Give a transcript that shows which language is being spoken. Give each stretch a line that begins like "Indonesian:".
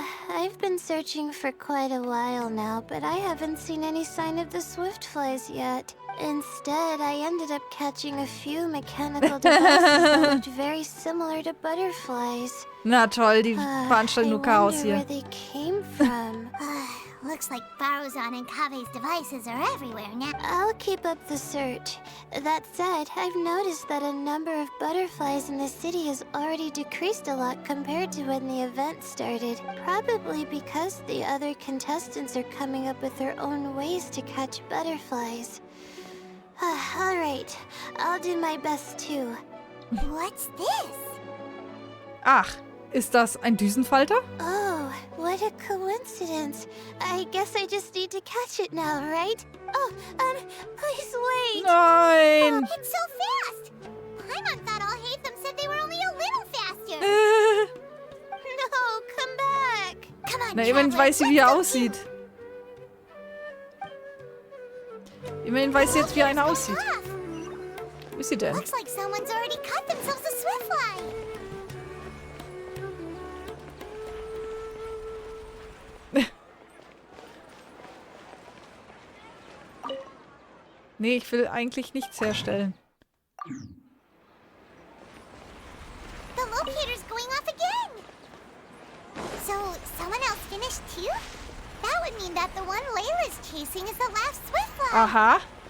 English: I've been searching for quite a while now, but I haven't seen any sign of the swiftflies yet. Instead, I ended up catching a few mechanical devices that looked very similar to butterflies.
German: Na toll, die veranstalten nur Chaos hier.
English: where they came from. Looks like Faruzan and Kave's devices are everywhere now. I'll keep up the search. That said, I've noticed that a number of butterflies in the city has already decreased a lot compared to when the event started. Probably because the other contestants are coming up with their own ways to catch butterflies. Alright, I'll do my best too. What's this?
German: Ach, ist das ein Düsenfalter?
English: Oh, what a coincidence. I guess I just need to catch it now, right? Oh, please wait.
German: Nein.
English: Oh, it's so fast. Paimon thought Alhaitham said they were only a little faster. No, come back. Come on,
German: Na, immerhin weiß sie, wie er aussieht. Immerhin weiß sie jetzt, wie einer aussieht. Wo ist sie denn?
English: Looks like someone's already cut themselves a swiftfly.
German: Nee, ich will eigentlich nichts herstellen.
English: The locator's going off again. So, someone else finished too? That would mean that the one Layla's chasing is the last swiftfly. Aha.